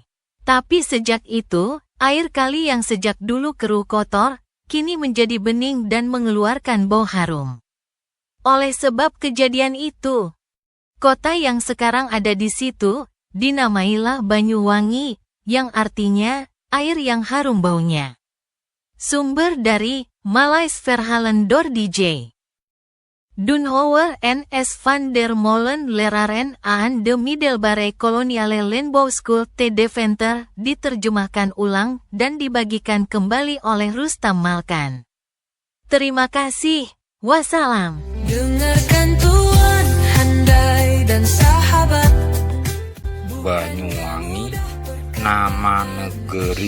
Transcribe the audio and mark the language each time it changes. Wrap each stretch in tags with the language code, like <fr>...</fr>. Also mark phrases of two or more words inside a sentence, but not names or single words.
<id>Tapi sejak itu, air kali yang sejak dulu keruh kotor, kini menjadi bening dan mengeluarkan bau harum. Oleh sebab kejadian itu, kota yang sekarang ada di situ, dinamailah Banyuwangi, yang artinya, air yang harum baunya. Sumber dari Malays Verhalen door DJ.</id> <nl>Dunhower N.S. van der Molen Leraren aan de Middelbare Koloniale Landbouwschool te Deventer,</nl> <id>diterjemahkan ulang dan dibagikan kembali oleh Rustam Malkan. Terima kasih. Wassalam. Dengarkan Tuan, handai dan sahabat. Banyuwangi, nama negeri.</id>